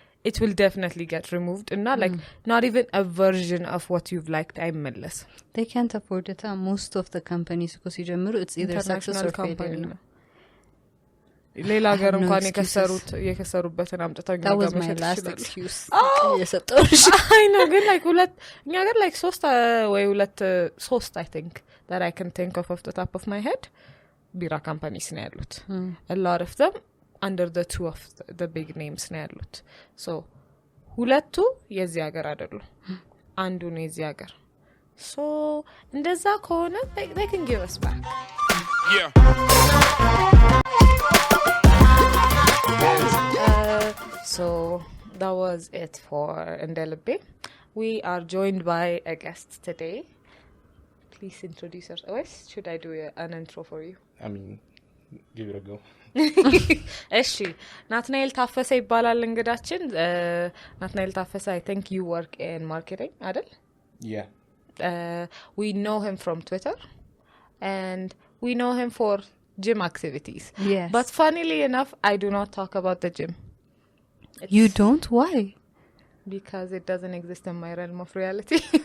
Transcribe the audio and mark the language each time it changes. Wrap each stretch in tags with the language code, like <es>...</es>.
<en>it will definitely get removed and not like not even a version of what you've liked</en> <am>አይመለስ</am> <en>they can't afford it most of the companies</en> <am>እኮ ሲጀምሩ</am> <en>it's either success or failure ነው</en> <am>ሌላ ሀገር እንኳን የከሰሩበትን አምጥተው</am> <en>that was my last excuse</en> <am>የሰጠውሽ</am> <en>I know ግን like እኛ ሀገር like 3 ወይ 3 I think that I can think of the top of my head ቢራ companies ነው ያሉት a lot of them under the two of the big names ነው ያሉት so</en> <am>ሁለቱ የዚህ ሀገር አይደሉ አንዱ ነው የዚህ ሀገር</am> <en>so</en> <am>እንደዛ ከሆነ</am> <en>they can give us back so that was it for Indelibe. We are joined by a guest today. Please introduce yourself. Should I do an intro for you? I mean, give it a go.</en> <am>እሺ ናትናኤል ታፈሰ ይባላል እንግዳችን ናትናኤል ታፈሰ</am> <en>I think you work in marketing</en> <am>አይደል</am> <en>Yeah. We know him from Twitter and we know him for gym activities. Yes. But funnily enough, I do not talk about the gym. You don't? Why? Because it doesn't exist in my realm of reality.</en>